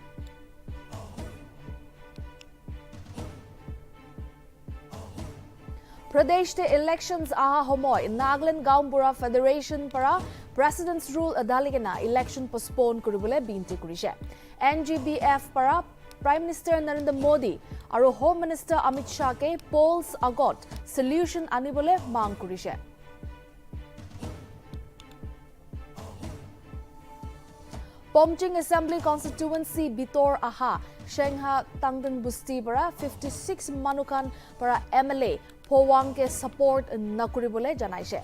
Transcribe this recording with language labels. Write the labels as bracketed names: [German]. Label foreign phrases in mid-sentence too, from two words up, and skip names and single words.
[Naga Pidgin] Pradesh te elections aha homoy Nagaland Gaumbura Federation para [English] President's Rule [Naga Pidgin] adaligena election postpone kuribole binti kurise. NGBF para Prime Minister Narendra Modi aru Home Minister Amit Shah ke polls agot solution anibole mang kurise. Pomching [English] Assembly Constituency [Naga Pidgin] Bitor Aha Shengha Tangdan Busti para 56 Manukan para MLA Powang ke support nakuribole janaise.